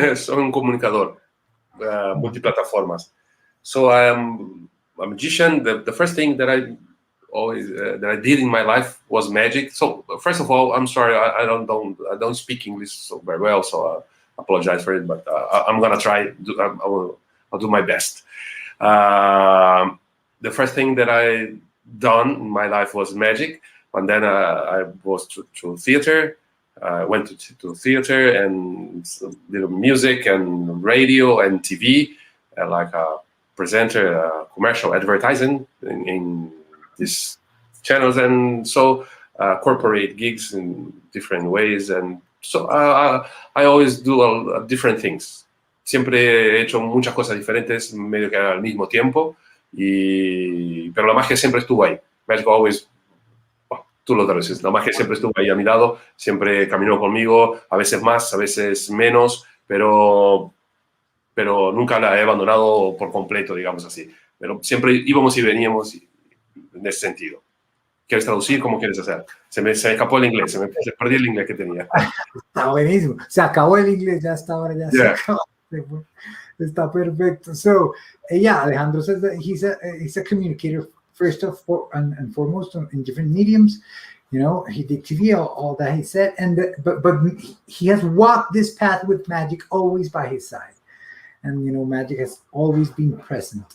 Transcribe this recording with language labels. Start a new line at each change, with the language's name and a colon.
Spanish: Soy un comunicador, multiplataformas.
English: So I'm a magician. The first thing that I always that I did in my life was magic. So first of all, I'm sorry, I don't speak English so very well, so I apologize for it. But I'm gonna try. I'll do my best. The first thing that I done in my life was magic, and then I was to theater. I went to theater and did music and radio and TV, like a presenter, commercial advertising in these channels, and so corporate gigs in different ways. And so I always do different things.
Spanish: Siempre he hecho muchas cosas diferentes, medio que al mismo tiempo, pero la magia siempre estuvo ahí. Magic always. Tú lo traduces. La magia siempre estuvo ahí a mi lado, siempre caminó conmigo, a veces más, a veces menos, pero nunca la he abandonado por completo, digamos así. Pero siempre íbamos y veníamos en ese sentido. ¿Quieres traducir? ¿Cómo quieres hacer? Se me escapó el inglés, se perdí el inglés que tenía. Está buenísimo. Se acabó el inglés, ya está ahora, ya se acabó. Está perfecto.
English: So, Alejandro says that he's a communicator first and foremost in different mediums. He did TV, all that he said, but he has walked this path with magic always by his side, and magic has always been present.